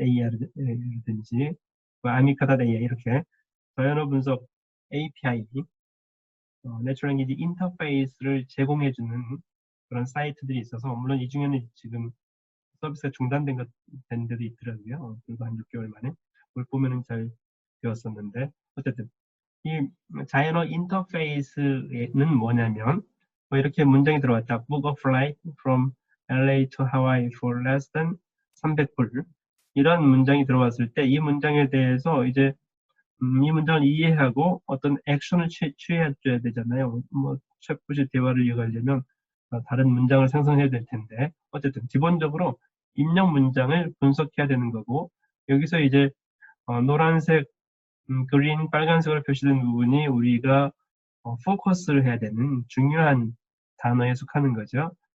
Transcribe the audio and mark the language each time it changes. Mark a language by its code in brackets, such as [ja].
[ko] with.AI라든지 Amica.ai 이렇게 자연어 분석 API, Natural Language 인터페이스를 제공해주는 그런 사이트들이 있어서 물론 이 중에는 지금 서비스가 중단된 데도 있더라고요. 그리고 한 6개월 만에 그걸 보면은 잘 되었었는데 어쨌든 이 자연어 인터페이스는 뭐냐면 이렇게 문장이 들어왔다. [en] Book a flight from LA to Hawaii for less than 300불. [ko] 이런 문장이 들어왔을 때 이 문장에 대해서 이제 이 문장을 이해하고 어떤 액션을 취해줘야 되잖아요. 뭐 챗봇이 대화를 이어가려면 다른 문장을 생성해야 될 텐데 어쨌든 기본적으로 입력 문장을 분석해야 되는 거고 여기서 이제 노란색, 그린, 빨간색으로 표시된 부분이 우리가 포커스를 해야 되는 중요한 단어에 속하는 거죠.